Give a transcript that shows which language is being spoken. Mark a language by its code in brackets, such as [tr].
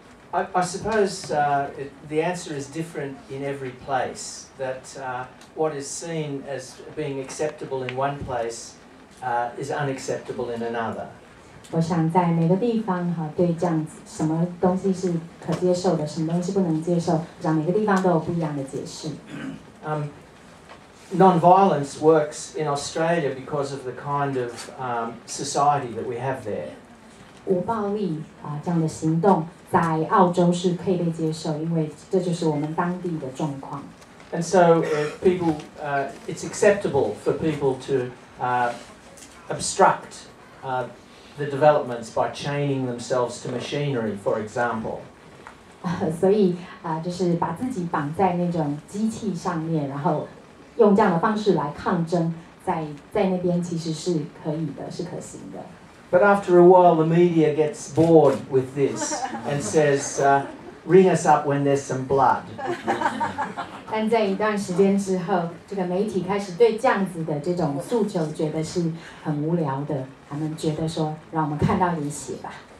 [en] I suppose the answer is different in every place. That what is seen as being acceptable in one place is unacceptable in another. [zh] 我想在每个地方哈，对这样子，什么东西是可接受的，什么东西不能接受，我想每个地方都有不一样的解释。 [en] Non-violence works in Australia because of the kind of society that we have there. [zh] 无暴力这样的行动在澳洲是可以被接受，因为这就是我们当地的状况。 [en] And so it's acceptable for people to obstruct the developments by chaining themselves to machinery, for example. [zh] 所以就是把自己绑在那种机器上面，然后用这样的方式来抗争，在那边其实是可以的，是可行的。 [en] But after a while, the media gets bored with this and says, "Ring us up when there's some blood." [zh] 但在一段时间之后，这个媒体开始对这样子的这种诉求觉得是很无聊的，他们觉得说，让我们看到点血吧。